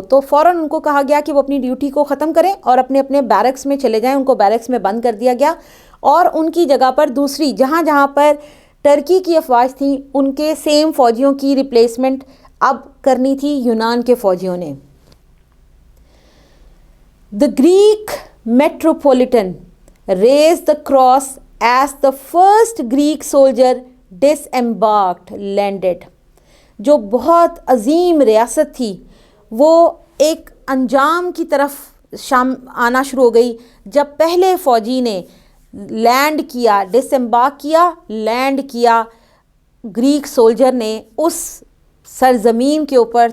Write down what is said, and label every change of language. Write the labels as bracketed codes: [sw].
[ur] تو فوراً ان کو کہا گیا کہ وہ اپنی ڈیوٹی کو ختم کریں اور اپنے اپنے بیرکس میں چلے جائیں. ان کو بیرکس میں بند کر دیا گیا اور ان کی جگہ پر دوسری جہاں جہاں پر ٹرکی کی افواج تھیں ان کے سیم فوجیوں کی ریپلیسمنٹ اب کرنی تھی یونان کے فوجیوں نے. [en] The Greek metropolitan raised the cross as the first Greek soldier disembarked landed. [ur] جو بہت عظیم ریاست تھی وہ ایک انجام کی طرف آنا شروع ہو گئی جب پہلے فوجی نے لینڈ کیا, ڈسمبارک کیا, لینڈ کیا گریک سولجر نے اس سرزمین کے اوپر.